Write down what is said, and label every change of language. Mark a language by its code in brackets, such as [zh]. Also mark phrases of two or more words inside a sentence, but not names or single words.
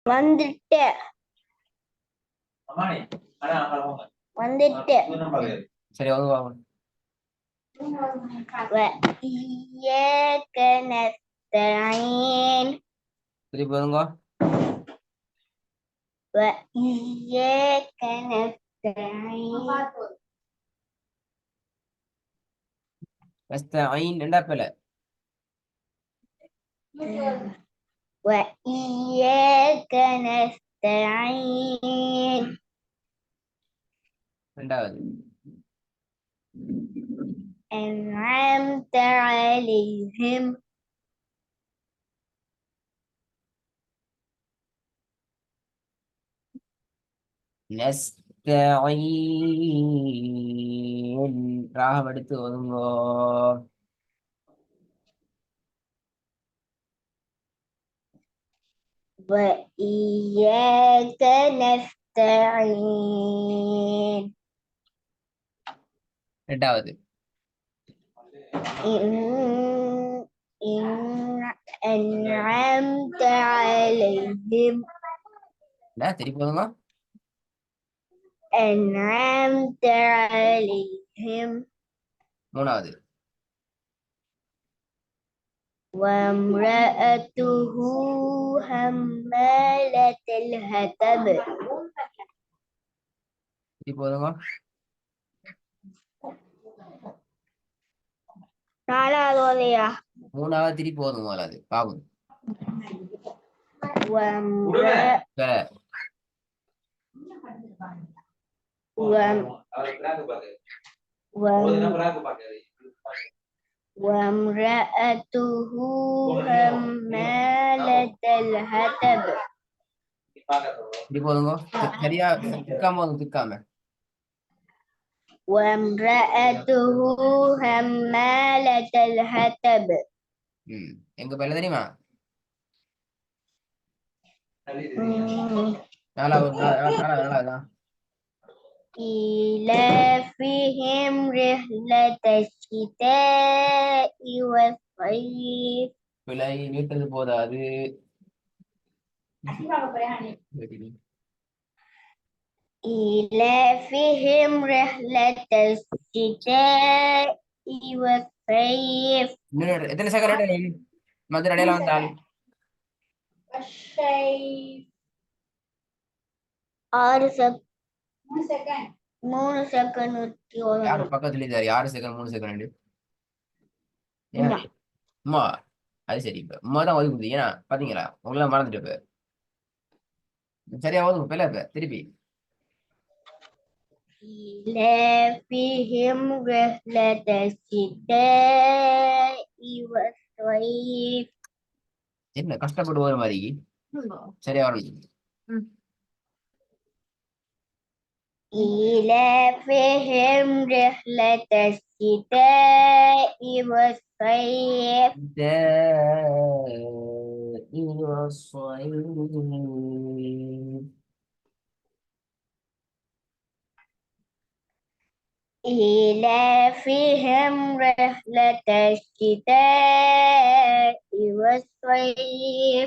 [ta] வந்துட்டு வந்துட்டு சரி வாங்க. [ar] وإياك نستعين [ta] திருப்பி வருங்க. [ar] وإياك نستعين [ta] நஸ்தஈன் ரெண்டாப்பல. [ar] وإياك نستعين [ta] ரெண்டாவது. [ar] أنعمت عليهم [ta] நஸ்தஈன் ராகம் எடுத்து வருங்க. [ar] وإياك نستعين [ta] ரெண்டாவது. [ar] إن أنعمت عليهم [ta] திருப்பி வருங்க. [ar] أنعمت عليهم [ta] மூணாவது. [ar] وامرأته حمالة الحطب [ta] திருப்பி வருங்க. நாலாவதுயா மூணாவது திருப்பி வருங்க. முதலாவது பாபு. [ar] وامرأته حمالة الحطب [ta] திருப்பி வருங்க. சரியா திக்காம வருங்க. திக்காம. [ar] وامرأته حمالة الحطب [ta] எங்க பேர்ல தெரியுமா? நாலாவது. [ar] إيلافهم رحلة الشتاء والصيف [ta] பிழை நீட்டது போதாது. [ar] إيلافهم رحلة الشتاء والصيف [ta] எத்தனை செகண்ட் மதுரை இடையில வந்தால்? ஆறு மூணு செகண்ட். யாரு பக்கத்துல இருக்காரு? 6 செகண்ட் 3 செகண்ட். அம்மா அது சரி. இப்ப அம்மா தான் ஒதுக்கு கொடுத்தீங்க. ஏன்னா பாத்தீங்களா உங்களை மறந்துட்டு இப்ப சரியா ஒதுங்க. பிள்ளை இப்ப திருப்பி [ar] إيلافهم رحلة الشتاء والصيف [ta] என்ன கஷ்டப்பட்டு ஒரு மாதிரி சரியா வரணும். [ar] إيلافهم رحلة الشتاء والصيف إيلافهم رحلة الشتاء والصيف